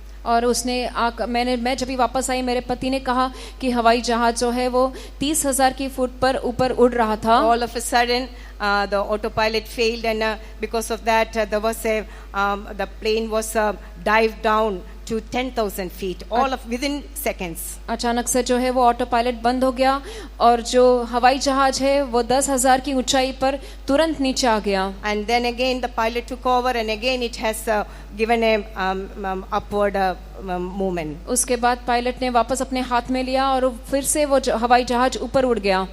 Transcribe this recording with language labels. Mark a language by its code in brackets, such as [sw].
[hi] और उसने मैं जब भी वापस आई मेरे पति ने कहा कि हवाई जहाज जो है वो 30,000 की फुट पर ऊपर उड़ रहा था। [en] All of a sudden, the autopilot failed, and because of that, the plane was dived down to 10,000 feet, all of within seconds. [hi] अचानक से जो है वो ऑटो पायलट बंद हो गया और जो हवाई जहाज है वो 10,000 की ऊंचाई पर तुरंत नीचे आ गया। [en] And then again the pilot took over, and again it has given a upward movement. [hi] उसके बाद पायलट ने वापस अपने हाथ में लिया और फिर से वो हवाई जहाज ऊपर उड़ गया।